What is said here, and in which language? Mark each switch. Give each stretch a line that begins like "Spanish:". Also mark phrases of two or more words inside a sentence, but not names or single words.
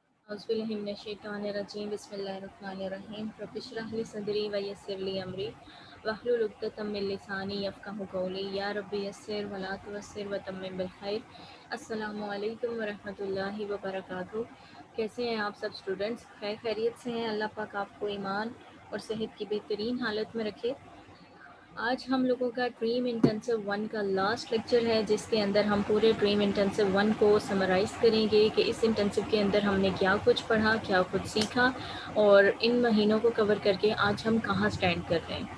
Arabic: أعوذ بالله من الشيطان الرجيم بسم الله الرحمن الرحيم رب اشرح لي صدري ويسر لي أمري واحلل عقدة من لساني يفقهوا قولي يا ربي يسر ولا تعسر وتمم بالخير. السلام عليكم ورحمة الله وبركاته.
Hindi: कैसे हैं आप सब स्टूडेंट्स? खैरियत से हैं? अल्लाह पाक आपको ईमान और सेहत की बेहतरीन हालत में रखे। आज हम लोगों का ड्रीम इंटेंसिव 1 का
English: last lecture
Hindi: है, जिसके अंदर हम पूरे ड्रीम इंटेंसिव 1 को समराइज़ करेंगे कि इस इंटेंसिव के अंदर हमने क्या कुछ पढ़ा, क्या कुछ सीखा और इन महीनों को कवर करके आज हम कहाँ स्टैंड कर रहे हैं।